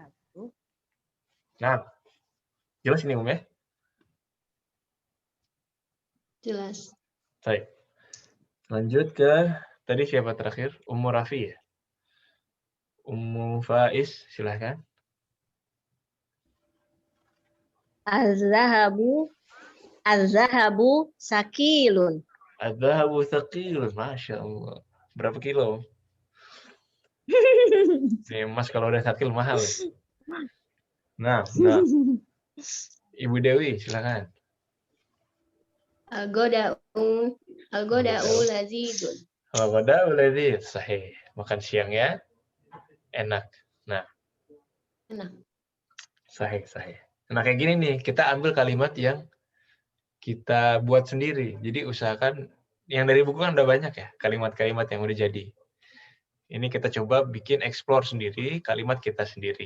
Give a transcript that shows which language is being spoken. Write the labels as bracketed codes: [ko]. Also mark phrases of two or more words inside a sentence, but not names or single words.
[id] Nah, jelas ini ya? Jelas. Baik. Lanjut ke tadi siapa terakhir? Ummu Rafi ya? Ummu Faiz, silahkan. [ar] Az-zahabu sakilun. Adzahabu thaqilun, Masya Allah. [id] Berapa kilo? Nih, Mas kalau udah sakil mahal. Nah. Ibu Dewi, silakan. [ar] Al-goda'u lazidun. Al-ghada'u ladzidz, [id] sahih. Makan siang ya. Enak. Nah, Enak. sahih. Nah, kayak gini nih, kita ambil kalimat yang kita buat sendiri. Jadi usahakan yang dari buku kan udah banyak ya, kalimat-kalimat yang udah jadi. Ini kita coba bikin explore sendiri, kalimat kita sendiri.